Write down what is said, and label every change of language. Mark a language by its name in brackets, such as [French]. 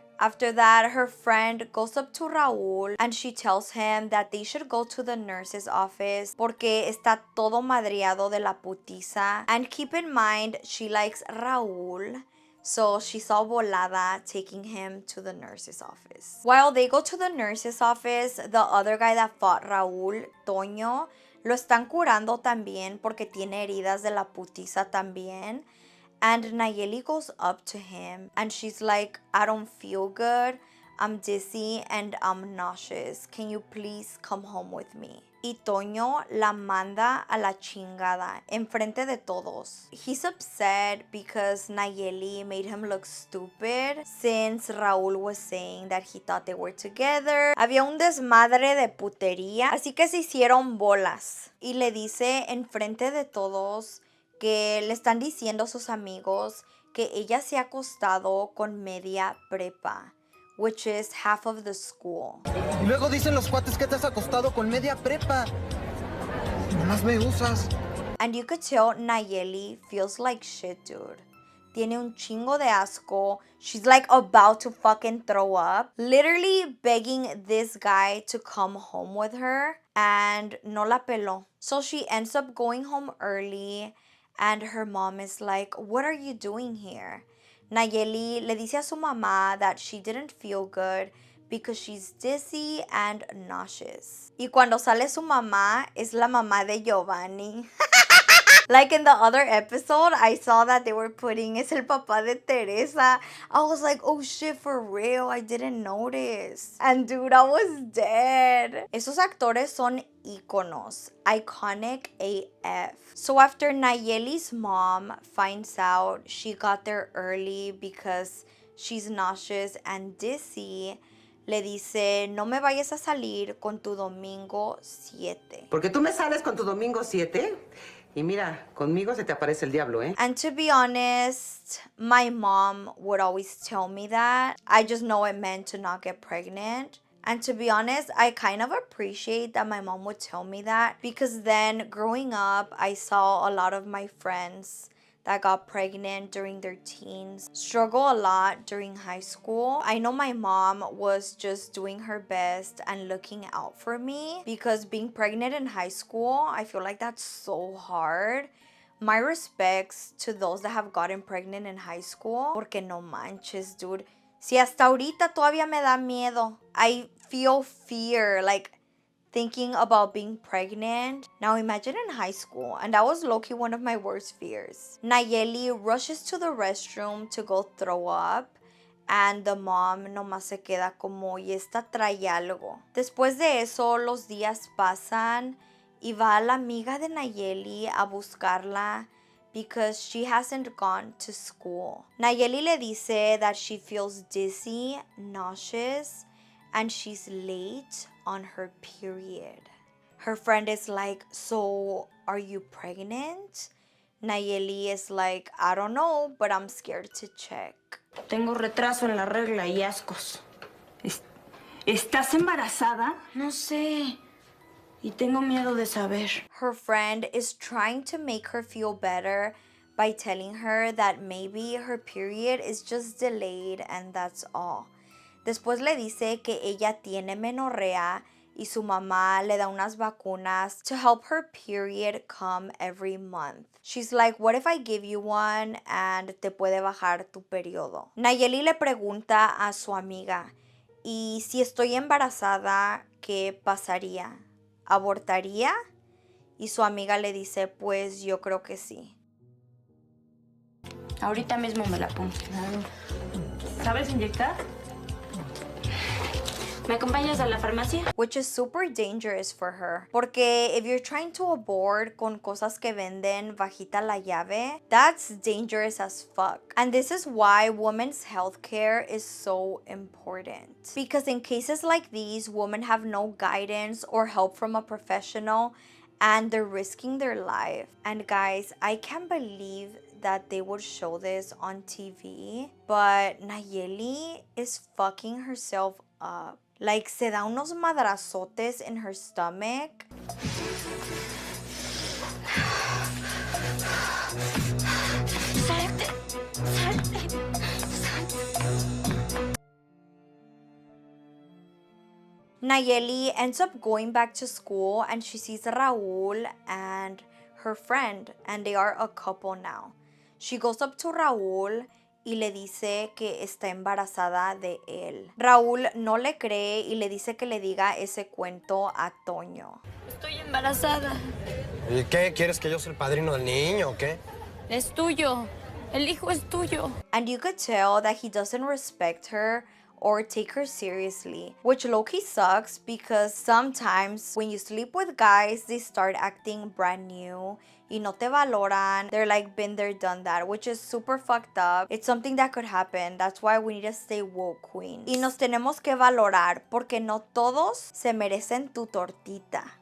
[English] After that, her friend goes up to Raúl and she tells him that they should go to the nurse's office [Spanish] porque está todo madreado de la putiza. [English] And keep in mind, she likes Raúl. So she's all volada taking him to the nurse's office. While they go to the nurse's office, the other guy that fought Raúl, Toño, [Spanish] lo están curando también porque tiene heridas de la putiza también. [English] And Nayeli goes up to him and she's like, I don't feel good. I'm dizzy and I'm nauseous. Can you please come home with me? [Spanish] Y Toño la manda a la chingada enfrente de todos. [English] He's upset because Nayeli made him look stupid since Raúl was saying that he thought they were together. [Spanish] Había un desmadre de putería, así que se hicieron bolas. Y le dice enfrente de todos que le están diciendo a sus amigos que ella se ha acostado con media prepa, [English] which is half of the school. [Spanish] Y luego dicen los cuates que te has acostado con media prepa. Nomás me usas. [English] And you could tell Nayeli feels like shit, dude. [Spanish] Tiene un chingo de asco. [English] She's like about to fucking throw up. Literally begging this guy to come home with her. And [Spanish] no la peló. [English] So she ends up going home early. And her mom is like, what are you doing here? Nayeli [Spanish] le dice a su mamá [English] that she didn't feel good because she's dizzy and nauseous. [Spanish] Y cuando sale su mamá, es la mamá de Giovanni. [English] Like in the other episode, I saw that they were putting, [Spanish] es el papá de Teresa. [English] I was like, oh shit, for real, I didn't notice. And dude, I was dead. [Spanish] Esos actores son íconos. [English] Iconic AF. So after Nayeli's mom finds out she got there early because she's nauseous and dizzy, [Spanish] le dice, no me vayas a salir con tu domingo 7. Porque tú me sales con tu domingo 7 y mira, conmigo se te aparece el diablo, ¿eh? [English] And to be honest, my mom would always tell me that. I just know it meant to not get pregnant. And to be honest, I kind of appreciate that my mom would tell me that because then growing up, I saw a lot of my friends that got pregnant during their teens struggle a lot during high school. I know my mom was just doing her best and looking out for me because being pregnant in high school, I feel like that's so hard. My respects to those that have gotten pregnant in high school [Spanish] porque no manches, [English] dude. [Spanish] Si hasta ahorita todavía me da miedo. [English] I feel fear, like thinking about being pregnant. Now imagine in high school, and that was low-key one of my worst fears. Nayeli rushes to the restroom to go throw up, and the mom [Spanish] nomás se queda como, y esta trae algo. Después de eso, los días pasan, y va la amiga de Nayeli a buscarla [English] because she hasn't gone to school. Nayeli [Spanish] le dice [English] that she feels dizzy, nauseous, and she's late on her period. Her friend is like, so are you pregnant? Nayeli is like, I don't know, but I'm scared to check. [Spanish] Tengo retraso en la regla y ascos. ¿Estás embarazada? No sé. Y tengo miedo de saber. [English] Her friend is trying to make her feel better by telling her that maybe her period is just delayed and that's all. [Spanish] Después le dice que ella tiene menorrea y su mamá le da unas vacunas [English] to help her period come every month. She's like, what if I give you one and [Spanish] te puede bajar tu periodo? Nayeli le pregunta a su amiga, ¿y si estoy embarazada, qué pasaría? ¿Abortaría? Y su amiga le dice, pues yo creo que sí. Ahorita mismo me la pongo. ¿Sabes inyectar? ¿Me acompañas a la farmacia? [English] Which is super dangerous for her. [Spanish] Porque [English] if you're trying to abort [Spanish] con cosas que venden bajita la llave, [English] that's dangerous as fuck. And this is why women's healthcare is so important. Because in cases like these, women have no guidance or help from a professional and they're risking their life. And guys, I can't believe that they would show this on TV, but Nayeli is fucking herself up. Like, [Spanish] se da unos madrazotes [English] in her stomach. [Spanish] Salte, salte, salte. [English] Nayeli ends up going back to school and she sees Raul and her friend, and they are a couple now. She goes up to Raul [Spanish] y le dice que está embarazada de él. Raúl no le cree y le dice que le diga ese cuento a Toño. Estoy embarazada. ¿Y qué? ¿Quieres que yo sea el padrino del niño o qué? Es tuyo. El hijo es tuyo. [English] And you could tell that he doesn't respect her or take her seriously, which low-key sucks because sometimes when you sleep with guys, they start acting brand new [Spanish] y no te valoran. [English] They're like been there, done that, which is super fucked up. It's something that could happen. That's why we need to stay woke, queens. [Spanish] Y nos tenemos que valorar porque no todos se merecen tu tortita.